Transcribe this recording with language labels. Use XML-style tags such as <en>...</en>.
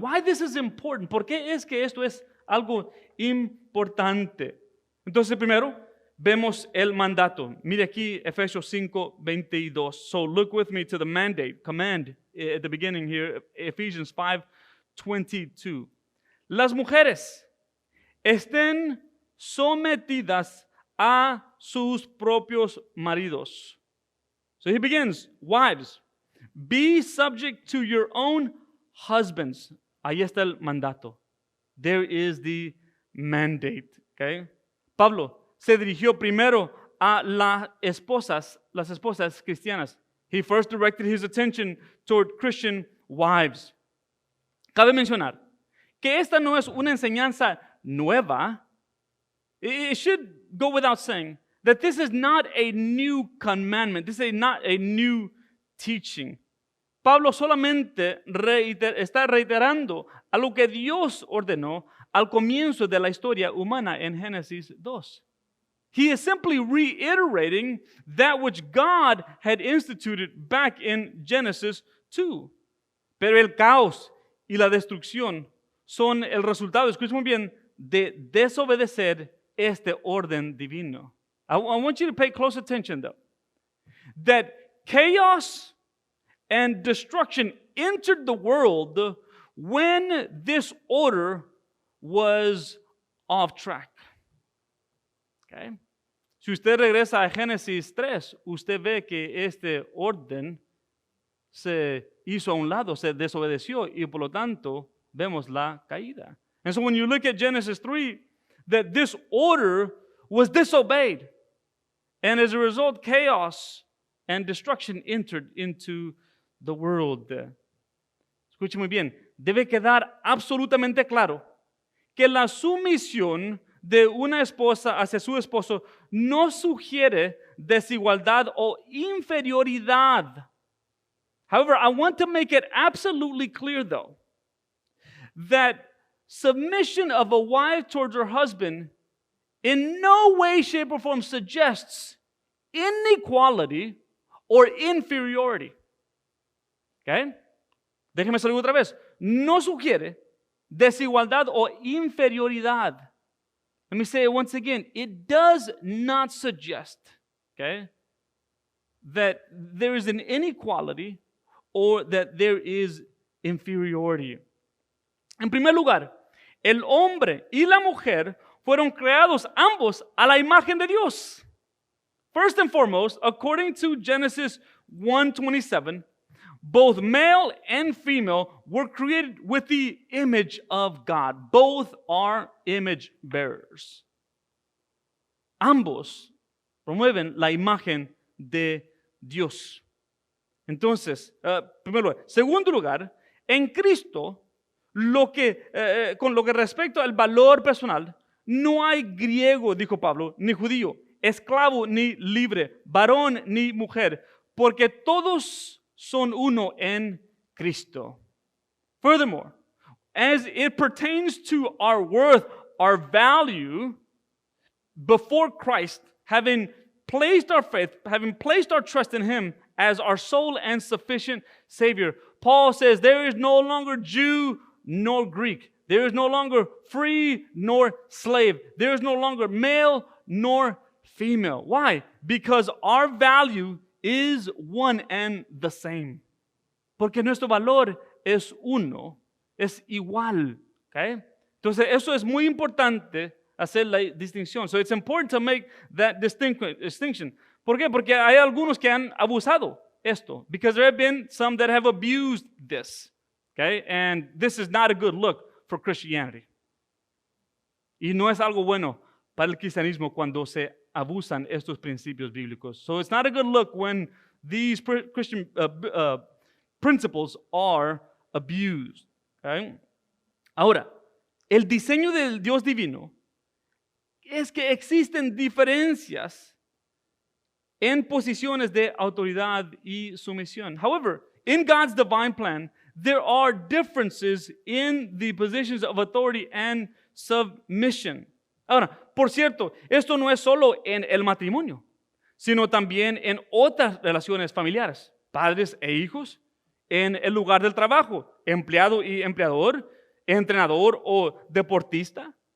<en>Why this is important.</en> <es>¿Por qué es que esto es algo importante? Entonces, primero, vemos el mandato. Mire aquí Efesios 5:22.</es> <en>So look with me to the mandate, command at the beginning here, Ephesians 5:22.</en> <es>Las mujeres estén sometidas a sus propios maridos.</es> <en>So he begins, wives, be subject to your own husbands.</en> <es>Ahí está el mandato.</es> <en>There is the mandate. Okay?</en> <es>Pablo se dirigió primero a las esposas cristianas.</es> <en>He first directed his attention toward Christian wives.</en> <es>Cabe mencionar que esta no es una enseñanza nueva.</es> <en>It should go without saying that this is not a new commandment. This is not a new teaching.</en> <es>Pablo solamente está reiterando a lo que Dios ordenó al comienzo de la historia humana en Génesis 2.</es> <en>He is simply reiterating that which God had instituted back in Genesis 2.</en> <es>Pero el caos y la destrucción son el resultado, escuchen muy bien, de desobedecer este orden divino.</es> <en>I want you to pay close attention though. That chaos and destruction entered the world when this order was off track. Okay.</en> <es>Si usted regresa a Génesis 3, usted ve que este orden se hizo a un lado, se desobedeció y por lo tanto vemos la caída.</es> <en>And so when you look at Genesis 3, that this order was disobeyed. And as a result, chaos and destruction entered into the world.</en> <es>Escuche muy bien, debe quedar absolutamente claro que la sumisión de una esposa hacia su esposo no sugiere desigualdad o inferioridad.</es> <en>However, I want to make it absolutely clear, though, that submission of a wife towards her husband in no way, shape, or form suggests inequality or inferiority. Okay?</en> <es>Déjeme decirlo otra vez. No sugiere desigualdad o inferioridad.</es> <en>Let me say it once again. It does not suggest, okay, that there is an inequality or that there is inferiority.</en> <es>En primer lugar, el hombre y la mujer fueron creados ambos a la imagen de Dios.</es> <en>First and foremost, according to Genesis 1:27, both male and female were created with the image of God. Both are image bearers.</en> <es>Ambos promueven la imagen de Dios. Entonces, primero lugar. Segundo lugar, en Cristo, con lo que respecta al valor personal, no hay griego, dijo Pablo, ni judío, esclavo ni libre, varón ni mujer, porque todos son uno en Cristo.</es> <en>Furthermore, as it pertains to our worth, our value before Christ, having placed our faith, having placed our trust in Him as our sole and sufficient Savior, Paul says there is no longer Jew nor Greek. There is no longer free nor slave. There is no longer male nor female. Why? Because our value is one and the same.</en> <es>Porque nuestro valor es uno, es igual. Okay? Entonces, eso es muy importante hacer la distinción.</es> <en>So it's important to make that distinction.</en> <es>¿Por qué? Porque hay algunos que han abusado esto.</es> <en>Because there have been some that have abused this. Okay? And this is not a good look for Christianity.</en> <es>Y no es algo bueno para el cristianismo cuando se abusan estos principios bíblicos.</es> <en>So it's not a good look when these Christian principles are abused. Okay?</en> <es>Ahora, el diseño del Dios divino es que existen diferencias en posiciones de autoridad y sumisión.</es> <en>However, in God's divine plan, there are differences in the positions of authority and submission.</en> <es>Ahora, por cierto, esto no es solo en el matrimonio, sino también en otras relaciones familiares, padres e hijos, en el lugar del trabajo, empleado y empleador, entrenador o deportista.</es>